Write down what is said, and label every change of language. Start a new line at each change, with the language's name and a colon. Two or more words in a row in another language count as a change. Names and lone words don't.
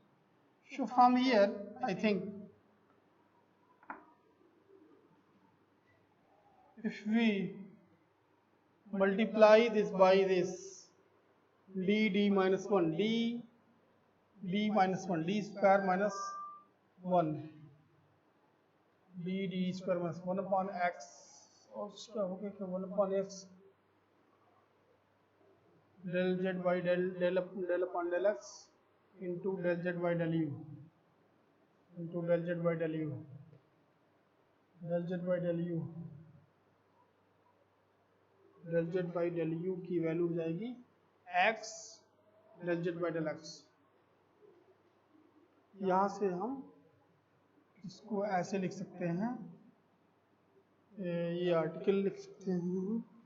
English: So from here, I think if we multiply this by this d minus 1, d minus 1, d square minus 1, d square minus 1 upon x,
Hindi: और इसका हो गया
English: 1 upon x del z by del upon del x into del z by del u into del z by del u, del z by del u, del z by del u
Hindi: की वैल्यू हो जाएगी
English: x del z by del x।
Hindi: यहाँ से हम इसको ऐसे लिख सकते हैं, ये आर्टिकल लिख सकते हैं,